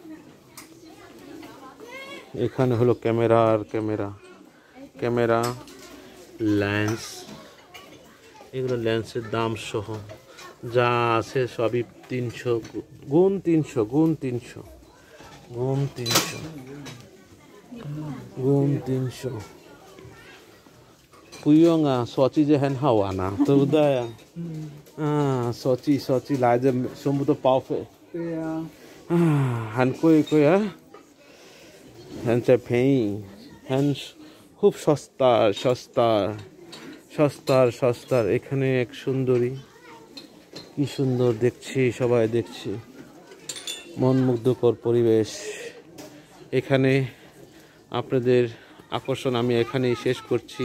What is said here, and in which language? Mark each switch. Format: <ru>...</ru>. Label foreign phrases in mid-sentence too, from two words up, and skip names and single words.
<bn>এখানে হলো ক্যামেরা, লেন্স, এগুলো লেন্সের দাম সহ যা আছে সবই 300 গুণ 300。</bn> <zh>不用啊，手机就很好玩啊，对不对啊？手机来这全部都报废。对呀。很贵啊，很便宜，</zh> <bn>খুব সস্তার। এখানে এক সুন্দরী, কি সুন্দর দেখছি, সবাই দেখছি, মনমুগ্ধকর পরিবেশ। এখানে আপনাদের আকর্ষণ আমি এখানেই শেষ করছি।</bn>